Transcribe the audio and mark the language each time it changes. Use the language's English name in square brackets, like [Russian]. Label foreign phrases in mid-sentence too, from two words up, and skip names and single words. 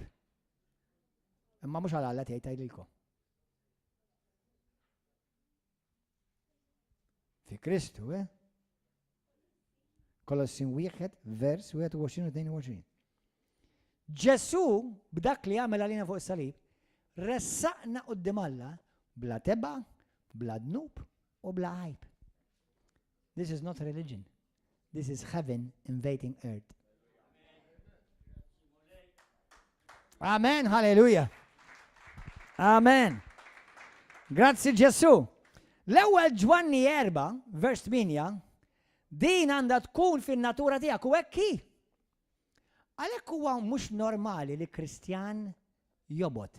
[Maltese] Imma mhux għal Alla tgħid tgħidilkom. Fi Kristu, Kolossin 1, vers 21-22. Ġesu, b'dak li għamel għalina fuq is-salib, ressaqna qudiem Alla bla teba, bla dnub u bla għajb. [English] This is not religion. This is heaven invading earth. [Maltese] Amen, halleluja. Amen. Grazzi Ġesu. L-ewwel Ġwanni 4, vers 8, din għandha tkun fin-natura tiegħek u hekk hi. Għalhekk huwa mhux normali li Kristjan jobod.